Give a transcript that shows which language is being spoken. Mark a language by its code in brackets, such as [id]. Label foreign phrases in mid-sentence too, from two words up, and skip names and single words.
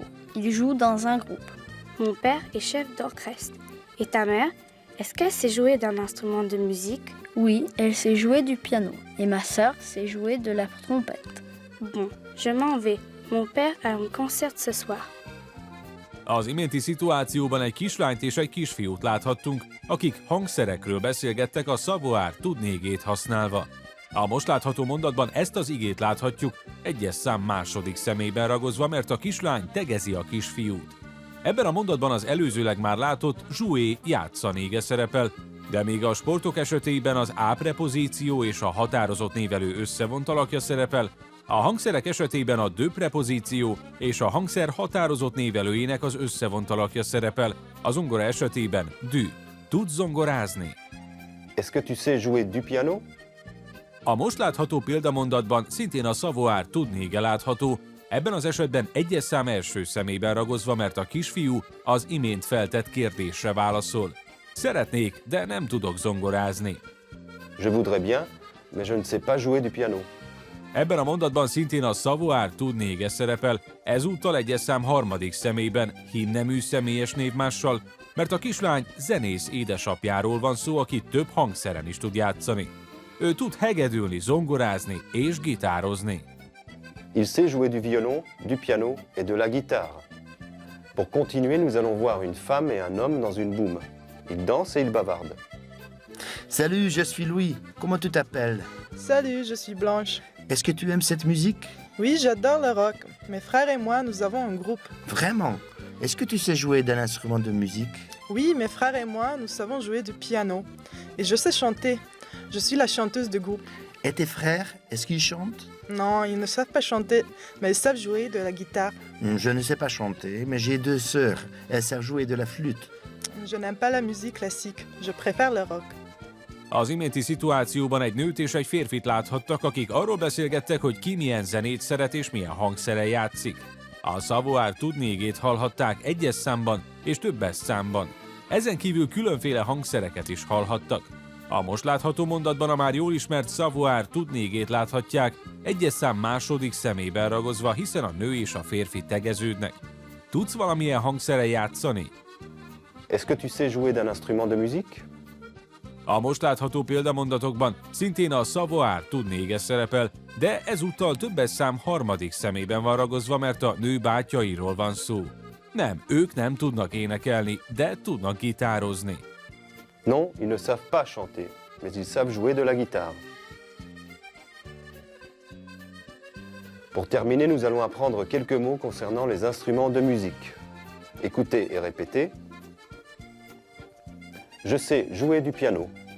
[fr] Il joue dans un groupe. Mon père est chef d'orchestre. Et ta mère, est-ce qu'elle sait jouer d'un instrument de musique? Oui, elle sait jouer du piano. Et ma sœur sait jouer de la trompette. Bon, je m'en vais. Mon père a un concert ce soir. [hu] Az iménti szituációban egy kislányt és egy kisfiút láthattunk, akik hangszerekről beszélgettek a savoir tudni igét használva. A most látható mondatban ezt az igét láthatjuk, egyes szám második személyben ragozva, mert a kislány tegezi a kisfiút. Ebben a mondatban az előzőleg már látott jouer játszani ige szerepel, de még a sportok esetében az a prepozíció és a határozott névelő összevont alakja szerepel, a hangszerek esetében a de prepozíció és a hangszer határozott névelőjének az összevont alakja szerepel, a zongora esetében du. Tudsz zongorázni? [fr] Est-ce que tu sais jouer du piano? [hu] A most látható példamondatban szintén a savoir tudni ige látható, ebben az esetben egyes szám első személyben ragozva, mert a kisfiú az imént feltett kérdésre válaszol. Szeretnék, de nem tudok zongorázni. [fr] Je voudrais bien, mais je ne sais pas jouer du piano. [hu] Ebben a mondatban szintén a savoir tudni ige szerepel, ezúttal egyes szám harmadik személyben, hímnemű személyes névmással, mert a kislány zenész édesapjáról van szó, aki több hangszeren is tud játszani. Ő tud hegedülni, zongorázni és gitározni. [fr] Il sait jouer du violon, du piano et de la guitare. Pour continuer, nous allons voir une femme et un homme dans une boum. Ils dansent et ils bavardent. Salut, je suis Louis. Comment tu t'appelles? Salut, je suis Blanche. Est-ce que tu aimes cette musique? Oui, j'adore le rock. Mes frères et moi, nous avons un groupe. Vraiment? Est-ce que tu sais jouer d'un instrument de musique? Oui, mes frères et moi, nous savons jouer du piano. Et je sais chanter. Je suis la chanteuse du groupe. Et tes frères, est-ce qu'ils chantent? Non, ils ne savent pas chanter, mais ils savent jouer de la guitare. Je ne sais pas chanter, mais j'ai deux sœurs. Elles savent jouer de la flûte. Je n'aime pas la musique classique. Je préfère le rock. [hu] Az iménti szituációban egy nőt és egy férfit láthattak, akik arról beszélgettek, hogy ki milyen zenét szeret és milyen hangszeren játszik. A savoir tudni igét hallhatták egyes számban és többes számban. Ezen kívül különféle hangszereket is hallhattak. A most látható mondatban a már jól ismert savoir tudni igét láthatják, egyes szám második személyben ragozva, hiszen a nő és a férfi tegeződnek. Tudsz valamilyen hangszeren játszani? Est-ce que tu sais jouer d'un instrument de musique? A most látható példamondatokban szintén a savoir tudni ige szerepel, de ezúttal többes szám harmadik személyben van ragozva, mert a nő bátyjairól van szó. Nem, ők nem tudnak énekelni, de tudnak gitározni. [fr] Non, ils ne savent pas chanter, mais ils savent jouer de la guitare. Pour terminer, nous allons apprendre quelques mots concernant les instruments de musique. Écoutez et répétez. Je sais jouer du piano.